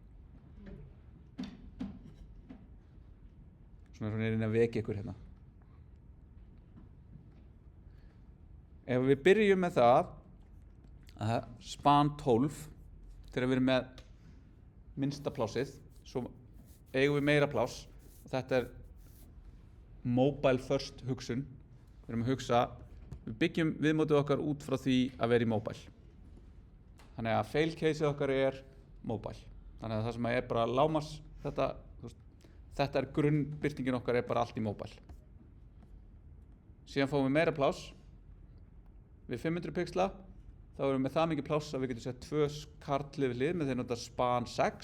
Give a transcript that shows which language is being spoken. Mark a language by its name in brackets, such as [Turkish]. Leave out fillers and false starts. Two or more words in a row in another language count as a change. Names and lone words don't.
[Icelandic] Svona er inn að vekja ykkur hérna. Ef við byrjum með það að span 12 þegar við erum með minnsta plássið, svo eigum við meira pláss og þetta er [English] mobile first [Icelandic] hugsun. Við erum að hugsa, við byggjum viðmótið okkar út frá því að vera í mobile. Þannig að [English] fail caseið [Icelandic] okkar er mobile. Þannig að það sem er bara lágmarks þetta er grunnbirtingin okkar er bara allt í mobile. Síðan fáum við meira pláss við 500 pixla, þá erum við með það mikið pláss að við getum sett 2 kart hlið við hlið með því að nota span 6.